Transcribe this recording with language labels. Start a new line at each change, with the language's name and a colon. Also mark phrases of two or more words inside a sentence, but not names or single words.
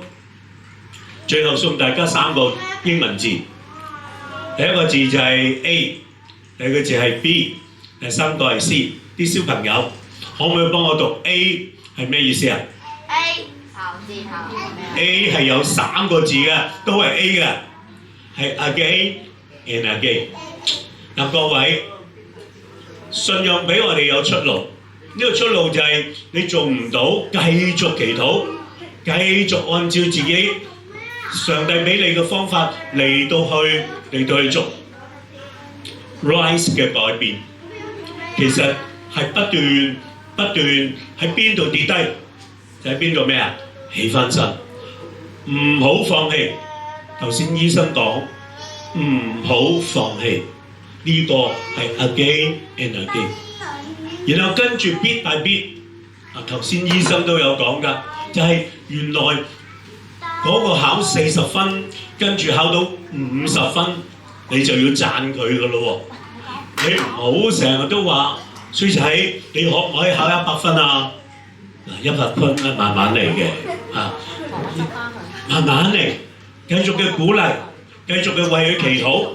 Cantonese: 最後送大家3個英文字，第一個字就係 A， 第二個字係 B， 第3個係 C。啲小朋友可唔可以幫我讀 A 係咩意思啊？A 頭字頭。 A 係有3個字嘅，都係 A 嘅，係
English: again and again。
Cantonese: 嗱，各位，信仰俾我哋有出路，呢個出路就係你做唔到，繼續祈禱，繼續按照自己上帝俾你嘅方法嚟到去做 rise 嘅改變。其實係不斷喺邊度跌低，就喺邊度咩啊？起翻身，唔好放棄。頭先醫生講唔好放棄，呢個係
English: again and again。
Cantonese: 然後跟住
English: bit by bit，
Cantonese: 頭先醫生都有講㗎，就係原來嗰個考40分，跟住考到50分，你就要讚佢㗎咯喎。你唔好成日都話衰仔，你可唔可以考100分啊？100分咧，慢慢嚟嘅慢慢嚟，繼續嘅鼓勵，繼續嘅為佢祈禱。